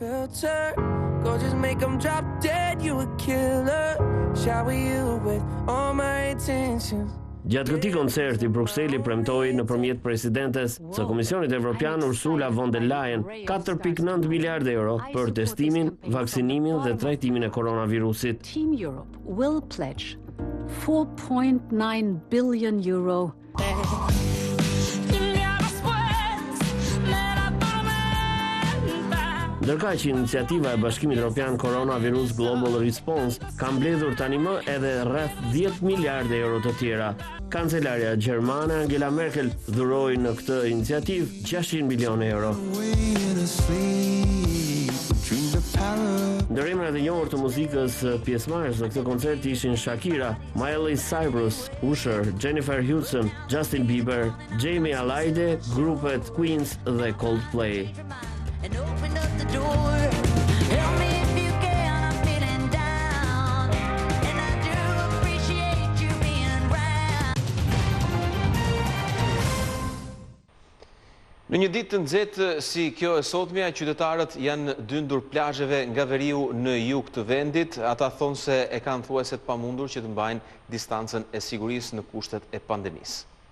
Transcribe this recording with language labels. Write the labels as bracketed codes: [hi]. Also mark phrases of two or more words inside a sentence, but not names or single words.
[sq] Gjatë këtij koncerti, Brukseli premtoi nëpërmjet presidentes së Komisionit Evropian Ursula von der Leyen 4.9 miliard euro për testimin, vaksinimin dhe trajtimin e koronavirusit. [en] Team Europe will pledge 4.9 billion euro. [sq] Ndërkaq që iniciativa e Bashkimit Evropian Coronavirus Global Response ka mbledhur tani më edhe rreth 10 miliardë euro të tjera. Kancelarja gjermane Angela Merkel dhuroi në këtë iniciativë 600 milionë euro. Ndërimrat e njohur të muzikës pjesëmarrës në këtë koncert ishin Shakira, Miley Cyrus, Usher, Jennifer Hudson, Justin Bieber, Jamie Alade, grupet Queens dhe Coldplay. [en] And open up the door. Help me if you can, I'm feeling down. And I do appreciate you being round. [sq] Në një ditë të nxehtë si kjo e sotmja, qytetarët janë dyndur plazheve nga veriu në jug të vendit. Ata thonë se e kanë thuajse të pamundur që të mbajnë distancën e sigurisë në kushtet e pandemisë.